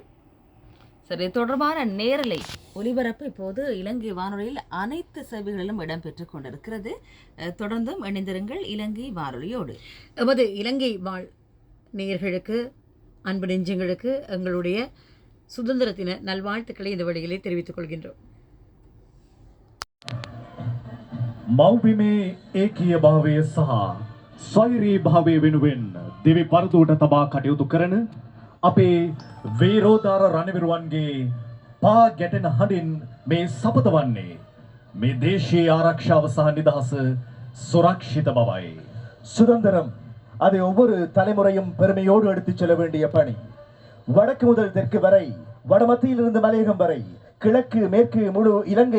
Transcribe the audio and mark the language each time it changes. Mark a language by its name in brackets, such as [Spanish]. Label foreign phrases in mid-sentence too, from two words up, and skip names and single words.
[Tamil] சரி, தொடர்பான நேரலை ஒலிபரப்பு இப்போது இலங்கை வானொலியில் அனைத்து சேவைகளிலும் இடம்பெற்றுக் கொண்டிருக்கிறது. தொடர்ந்தும் இணைந்திருங்கள் இலங்கை வானொலியோடு. எமது இலங்கை வாழ் நேயர்களுக்கு, அன்பு நெஞ்சங்களுக்கு எங்களுடைய சுதந்திர தின நல்வாழ்த்துக்களை இந்த வழியிலே தெரிவித்துக் கொள்கின்றோம். [Sinhala] මව්බිමේ ඒකීය භාවය සහ ස්වෛරී භාවය වෙනුවෙන් දිවි පරදුවට තබා කටයුතු කරන අපේ වීරෝදාර රණවිරුවන්ගේ පා ගැටෙන හඬින් මේ සපත වන්නේ මේ දේශීය ආරක්ෂාව සහ නිදහස සුරක්ෂිත භාවය. [Tamil] சுதந்திரம் அதை ஒவ்வொரு தலைமுறையும் பெருமையோடு எடுத்துச் செல்ல வேண்டிய பணி. வடக்கு முதல் தெற்கு வரை, வடமத்தியிலிருந்து மலையகம் வரை, கிழக்கு மேற்கு முழு இலங்கை